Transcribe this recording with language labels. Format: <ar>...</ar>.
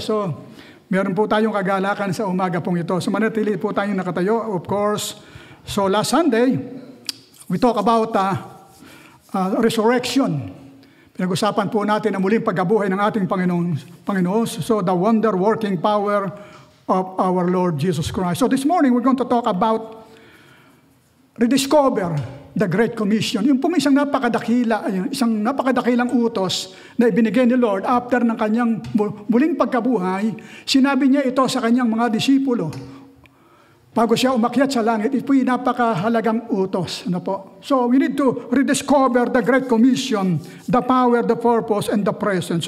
<tl>So, meron po tayong kagalakan sa umaga pong ito. So, manatili po tayong nakatayo, of course.</tl> <en>So, last Sunday, we talk about resurrection.</en> <tl>Pinag-usapan po natin ang muling pagkabuhay ng ating Panginoon.</tl> <en>So, the wonder-working power of our Lord Jesus Christ. So, this morning, we're going to talk about rediscover the Great Commission.</en> <tl>Yung pong isang napakadakilang utos na ibinigay ni Lord after ng kanyang muling pagkabuhay, sinabi niya ito sa kanyang mga disipulo. Bago siya umakyat sa langit, ito yung napakahalagang utos. Ano po?</tl> <en>So we need to rediscover the Great Commission, the power, the purpose, and the presence.</en>